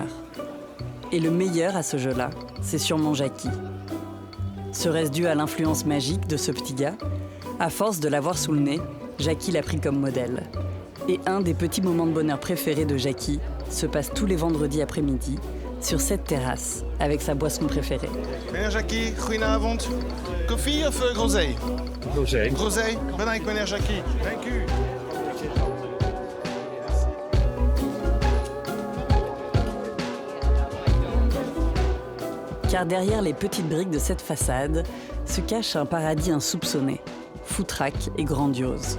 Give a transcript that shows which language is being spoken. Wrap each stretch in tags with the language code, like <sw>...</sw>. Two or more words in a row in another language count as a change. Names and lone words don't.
<fr>Et le meilleur à ce jeu-là, c'est sûrement Jackie. Serait-ce dû à l'influence magique de ce petit gars? À force de l'avoir sous le nez, Jackie l'a pris comme modèle. Et un des petits moments de bonheur préférés de Jackie se passe tous les vendredis après-midi, sur cette terrasse, avec sa boisson préférée.</fr> <nl>Meneer Jackie, goedenavond. Koffie of rosé? Rosé. Rosé, bedankt meneer Jackie. Dank u.</nl> <fr>Car derrière les petites briques de cette façade se cache un paradis insoupçonné, foutraque et grandiose.</fr>